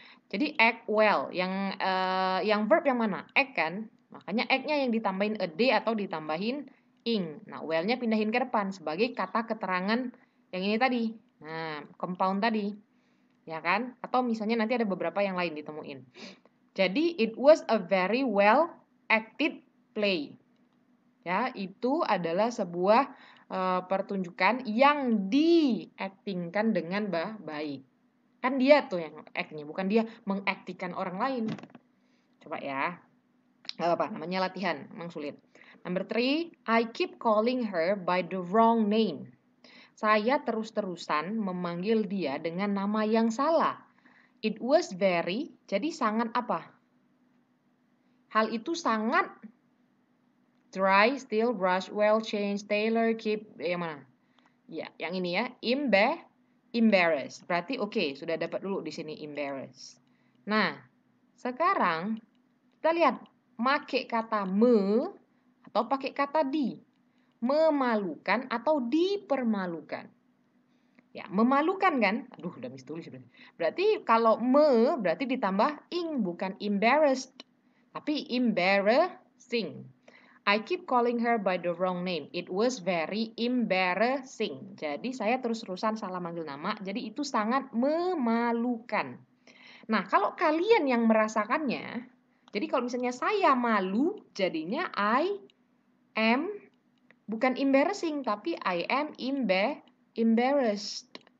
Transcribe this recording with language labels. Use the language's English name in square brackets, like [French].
[Indonesian] Jadi act well, yang verb yang mana? Act kan? Makanya act-nya yang ditambahin a d atau ditambahin ing. Nah, well-nya pindahin ke depan sebagai kata keterangan yang ini tadi. Nah, compound tadi. Ya kan? Atau misalnya nanti ada beberapa yang lain ditemuin. Jadi [English] it was a very well acted play. [Indonesian] Ya, itu adalah sebuah pertunjukan yang diaktingkan dengan baik. Kan dia tuh yang act-nya, bukan dia mengaktikan orang lain. Coba ya. Gak apa-apa, namanya latihan, emang sulit. [English] Number 3, I keep calling her by the wrong name. [Indonesian] Saya terus-terusan memanggil dia dengan nama yang salah. [English] It was very, [Indonesian] jadi sangat apa? Hal itu sangat dry, still, brush, well, change, tailor, keep, yang mana? Ya, yang ini ya, embarrassed. Berarti oke, sudah dapat dulu di sini embarrassed. Nah, sekarang kita lihat pakai kata me atau pakai kata di. Memalukan atau dipermalukan. Ya, memalukan kan? Aduh, udah mistulis sudah. Berarti kalau berarti ditambah ing, bukan embarrassed, tapi embarrassing. [English] I keep calling her by the wrong name. It was very embarrassing. [Indonesian] Jadi saya terus-terusan salah manggil nama. Jadi itu sangat memalukan. Nah, kalau kalian yang merasakannya, jadi kalau misalnya saya malu, jadinya [English] I am, [Indonesian] bukan embarrassing, tapi [English] I am embarrassed.